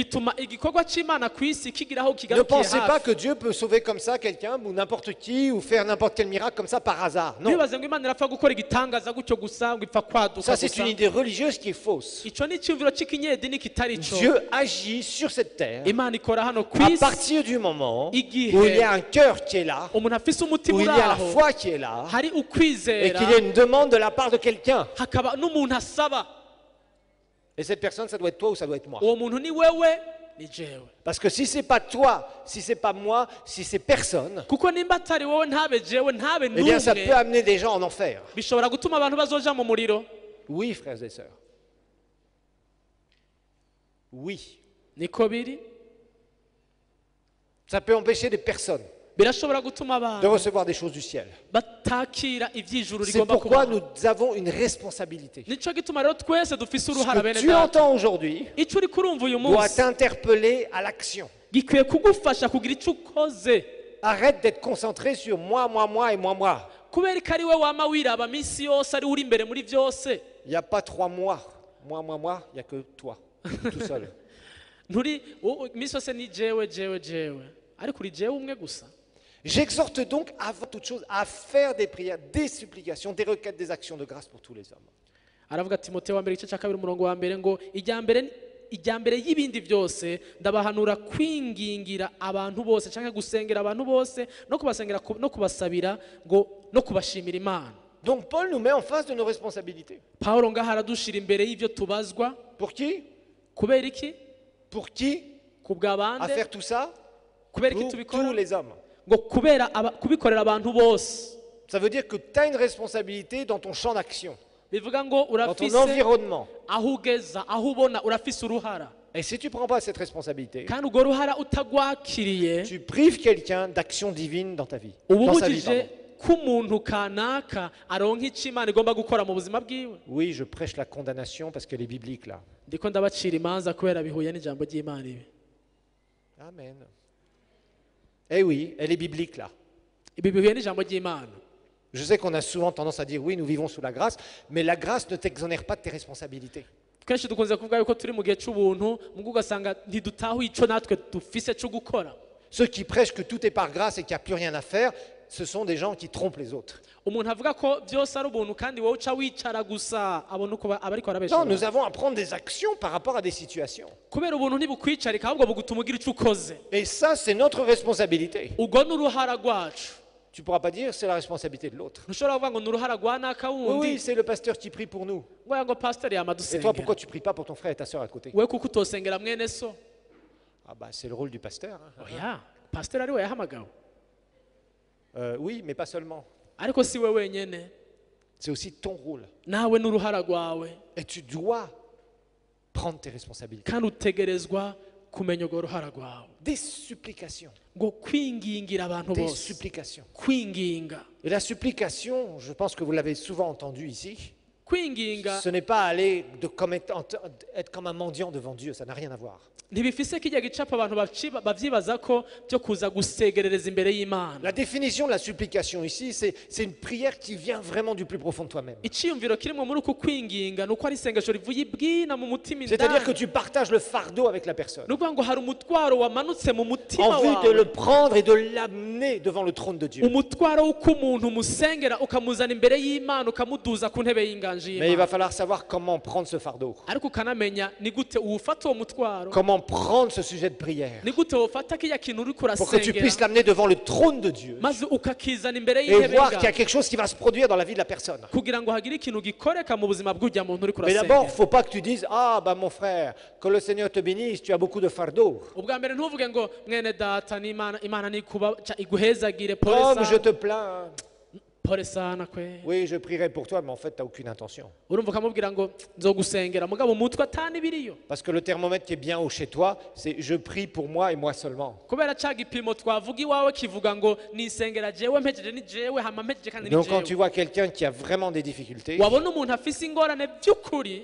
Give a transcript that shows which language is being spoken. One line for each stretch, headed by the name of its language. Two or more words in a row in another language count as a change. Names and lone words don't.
Rundi: bituma igikorwa c'Imana ku isi kigiraho
French: Ne
Rundi: kigarukiye
French: pensez pas
Rundi: hafi.
French: que Dieu peut sauver comme ça quelqu'un ou n'importe qui ou faire n'importe quel miracle comme ça par hasard. Non.
Rundi: Ntibaze ngo Imana irapfa gukora igitangaza gutyo gusa ngo ipfa kwaduka
French: Ça, c'est
Rundi: gusa.
French: une idée religieuse qui est fausse.
Rundi: Ico ni icyumviro c'ikinyedini kitari co.
French: Dieu agit sur cette terre
Rundi: Imana ikora hano ku
French: à
Rundi: isi
French: partir du moment
Rundi: igihe
French: où il y a un cœur qui est là,
Rundi: umuntu afise
French: où
Rundi: umutima
French: il y
Rundi: uri
French: a la
Rundi: aho,
French: foi qui est là,
Rundi: hari
French: et
Rundi: ukwizera,
French: qu'il y a une demande de la part de quelqu'un.
Rundi: hakaba n'umuntu asaba.
French: Et cette personne, ça doit être toi ou ça doit être moi.
Rundi: Uwo muntu ni wewe ni jewe.
French: Parce que si c'est pas toi, si c'est pas moi, si c'est personne,
Rundi: Kuko nimba atari wowe ntabe jewe ntabe
French: eh bien ça peut
Rundi: n'umwe,
French: amener des gens en enfer.
Rundi: bishobora gutuma abantu bazoja mu muriro.
French: Oui, frères et sœurs. Oui.
Rundi: Niko biri,
French: Ça peut empêcher des personnes
Rundi: birashobora gutuma
French: de
Rundi: abantu
French: recevoir des choses du ciel.
Rundi: batakira ivy'ijuru
French: C'est
Rundi: rigomba
French: pourquoi
Rundi: kubaho.
French: nous avons une responsabilité.
Rundi: Nico gituma rero twese dufise
French: Ce
Rundi: uruhara
French: que
Rundi: bene
French: tu
Rundi: data.
French: entends aujourd'hui
Rundi: Ico uri kurumva uyu
French: doit
Rundi: munsi
French: t'interpeller à l'action.
Rundi: gikwiye kugufasha kugira ico ukoze,
French: Arrête d'être concentré sur moi et moi.
Rundi: kubera ko ari we wama wiraba minsi yose ari uri imbere muri byose.
French: Il n'y a pas 3 mois. Moi, il n'y a que toi, tout seul.
Rundi: Nturi minsi yose ni jewe ariko uri jewe umwe gusa.
French: J'exhorte donc avant toute chose à faire des prières, des supplications, des requêtes, des actions de grâce pour tous les hommes.
Rundi: Aravuga Timoteyo wa mbere igice cya kabiri umurongo wa mbere ngo ijya mbere ijya mbere y'ibindi byose ndabahanura kwingingira abantu bose cyangwa gusengera abantu bose no kubasengera no kubasabira ngo no kubashimira Imana.
French: Donc Paul nous met en face de nos responsabilités.
Rundi: Pawulo ngaha aradushira imbere y'ibyo tubazwa.
French: Pour qui?
Rundi: Kubera iki?
French: Pour qui?
Rundi: Kubw'abande.
French: À faire tout ça?
Rundi: Kubera iki
French: Pour
Rundi: tubikora?
French: tous les hommes.
Rundi: Ngo kubera kubikorera abantu bose.
French: Ça veut dire que tu as une responsabilité dans ton champ d'action,
Rundi: Bivuga ngo
French: dans ton
Rundi: urafise
French: environnement.
Rundi: aho ugeza aho ubona urafise uruhara.
French: Et si tu ne prends pas cette responsabilité,
Rundi: Kandi urwo ruhara utagwakiriye
French: tu prives quelqu'un d'action divine dans ta vie.
Rundi: uba
French: Dans sa vie,
Rundi: ubujije
French: pardon.
Rundi: ko umuntu kanaka aronka icyo Imana igomba gukora mu buzima bwiwe.
French: Oui, je prêche la condamnation parce qu'elle est biblique là.
Rundi: Ndiko ndabacira imanza kubera bihuye n'ijambo ry'Imana ibi. Amen.
French: Eh oui, elle est biblique là.
Rundi: Ibi bihuye n'ijambo ry'Imana.
French: Je sais qu'on a souvent tendance à dire oui, nous vivons sous la grâce, mais la grâce ne t'exonère pas de tes responsabilités.
Rundi: Kenshi dukunze kuvuga yuko turi mu gihe cy'ubuntu mugo ugasanga ntidutaho ico natwe dufise cyo gukora.
French: Ceux qui prêchent que tout est par grâce et qu'il n'y a plus rien à faire, ce sont des gens qui trompent les autres.
Rundi: Umuntu avuga ko byose ari ubuntu kandi wowe uca wicara gusa abona uko abariko
French: Non,
Rundi: arabesha.
French: nous avons à prendre des actions par rapport à des situations.
Rundi: Kubera ubuntu ntibukwicarika ahubwo bugutuma ugira icyo ukoze.
French: Et ça, c'est notre responsabilité.
Rundi: Ubwo ni uruhara rwacu.
French: Tu ne pourras pas dire c'est la responsabilité de l'autre.
Rundi: Ntushobora kuvuga ngo ni uruhara rwa naka
French: Oui,
Rundi: wundi.
French: oui, c'est le pasteur qui prie pour nous.
Rundi: Ngoya ngo pastor
French: Et toi,
Rundi: yamadusengera.
French: pourquoi tu ne pries pas pour ton frère et ta soeur à côté?
Rundi: We kuko utosengera mwene so.
French: Ah bah c'est le rôle du pasteur. Hein.
Rundi: Oya, pastor ari we yahamagawe.
French: Oui, mais pas seulement.
Rundi: Ariko si we wenyene.
French: C'est aussi ton rôle.
Rundi: Nawe n'uruhara rwawe.
French: Et tu dois prendre tes responsabilités.
Rundi: Kandi utegerezwa kumenya urwo ruhara rwawe.
French: Des supplications.
Rundi: Ngo kwingingira abantu
French: Des
Rundi: bose.
French: supplications.
Rundi: Kwinginga.
French: Et la supplication, je pense que vous l'avez souvent entendu ici,
Rundi: Kwinginga
French: ce n'est pas aller être comme un mendiant devant Dieu, ça n'a rien à voir.
Rundi: ntibifise kijya gicapa abantu bavyibaza ko byo kuza gusegerereza imbere y'Imana.
French: La définition de la supplication ici, c'est une prière qui vient vraiment du plus profond de toi-même.
Rundi: Iciyumviro kirimo muri uku kwinginga nuko ari isengesho rivuye ibwina mu mutima
French: C'est-à-dire que
Rundi: indani.
French: tu partages le fardeau avec la personne.
Rundi: Nukuvuga ngo hari umutwaro wamanutse mu mutima
French: En vue de
Rundi: wawe.
French: le prendre et de l'amener devant le trône de Dieu.
Rundi: Umutwaro w'uko umuntu umusengera ukamuzana imbere y'Imana ukamuduza ku ntebe y'inganji
French: Mais il va
Rundi: y'Imana.
French: falloir savoir comment prendre ce fardeau.
Rundi: Ariko ukanamenya ni gute uwufata uwo mutwaro,
French: Comment prendre ce sujet de prière.
Rundi: ni gute wofata kiriya kintu uriko
French: Pour que tu puisses
Rundi: urasengera
French: l'amener devant le trône de Dieu.
Rundi: maze ukakizana imbere
French: Et
Rundi: y'intebe
French: voir qu'il y a
Rundi: y'inganji
French: quelque chose qui va se produire dans la vie de la personne.
Rundi: kugira ngo hagire ikintu gikoreka mu buzima bw'ujya muntu uriko
French: Mais d'abord, il ne
Rundi: urasengera.
French: faut pas que tu dises ah bah mon frère, que le Seigneur te bénisse, tu as beaucoup de fardeau.
Rundi: Ubwa mbere ntuvuge ngo mwene data n'Imana Imana nikuba iguhezagire
French: Comme je
Rundi: pole
French: te plains.
Swahili: sana kwe.
French: Oui, je prierai pour toi, mais en fait, tu n'as aucune intention.
Rundi: Urumva ukamubwira ngo nzogusengera mugabo umutwe atani biriyo.
French: Parce que le thermomètre qui est bien haut chez toi, c'est je prie pour moi et moi seulement.
Rundi: Kubera ca gipimo twavuga iwawe kivuga ngo nisengera jewe mpejeje ni jewe hama mpejeje kandi ni
French: Donc quand tu
Rundi: jewe.
French: vois quelqu'un qui a vraiment des difficultés,
Rundi: Wabona umuntu afise ingorane by'ukuri